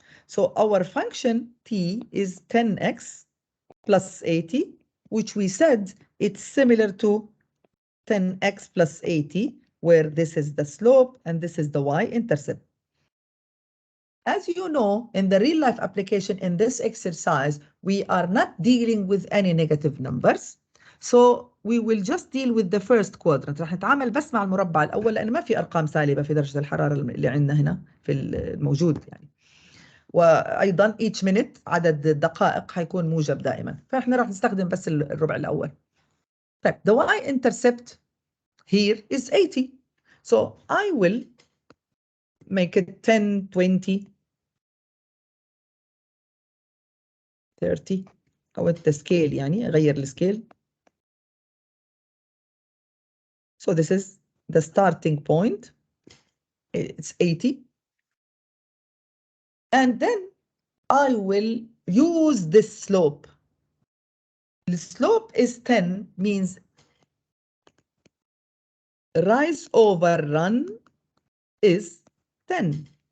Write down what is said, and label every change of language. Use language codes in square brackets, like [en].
[en] So our function t is 10x plus 80, which we said it's similar to 10x plus 80, where this is the slope and this is the y-intercept. As you know, in the real-life application in this exercise, we are not dealing with any negative numbers. So we will just deal with the first quadrant. [ar] راح نتعامل بس مع المربع الأول لأن ما في أرقام سالبة في درجة الحرارة اللي عندنا هنا في الموجود يعني. وأيضا [en] each minute [ar] عدد الدقائق حيكون موجب دائما. فإحنا راح نستخدم بس الربع الأول. [en] طيب the y-intercept here is 80. So I will make it 10, 20, 30. [ar] حولت scale يعني أغير السكيل. [en] So this is the starting point. It's 80. And then I will use this slope. The slope is 10, means rise over run is 10.